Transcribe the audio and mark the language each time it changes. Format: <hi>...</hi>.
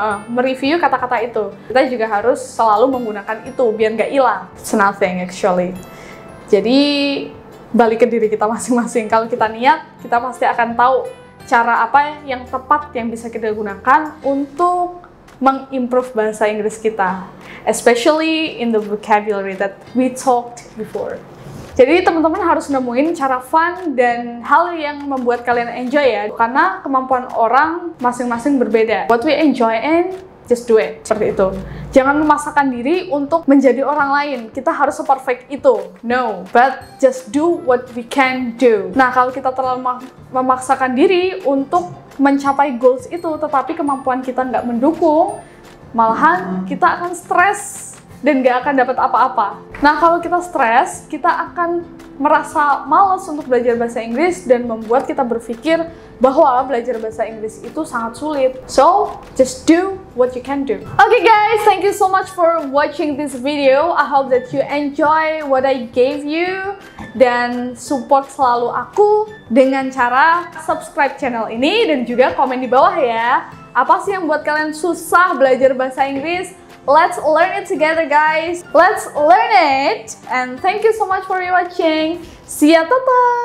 <id>Mereview kata-kata itu. Kita juga harus selalu menggunakan itu biar nggak hilang.</id> <en>It's nothing actually.</en> <id>Jadi balik ke diri kita masing-masing. Kalau kita niat, kita pasti akan tahu cara apa yang tepat yang bisa kita gunakan untuk mengimprove bahasa Inggris kita.</id> <en>Especially in the vocabulary that we talked before.</en> <id>Jadi teman-teman harus nemuin cara fun dan hal yang membuat kalian enjoy ya. Karena kemampuan orang masing-masing berbeda.</id> <en>What we enjoy in, just do it.</en> <id>Seperti itu. Jangan memaksakan diri untuk menjadi orang lain. Kita harus se-perfect itu.</id> <en>No, but just do what we can do.</en> <id>Nah, kalau kita terlalu memaksakan diri untuk mencapai goals itu, tetapi kemampuan kita nggak mendukung, malahan kita akan stres dan nggak akan dapat apa-apa. Nah, kalau kita stres, kita akan merasa malas untuk belajar bahasa Inggris dan membuat kita berpikir bahwa belajar bahasa Inggris itu sangat sulit.</id> <en>So, just do what you can do. Okay guys, thank you so much for watching this video. I hope that you enjoy what I gave you</en> <id>dan support selalu aku dengan cara subscribe channel ini dan juga komen di bawah ya. Apa sih yang buat kalian susah belajar bahasa Inggris?</id> <en>Let's learn it together guys. Let's learn it. And thank you so much for watching. See ya, tata.</en>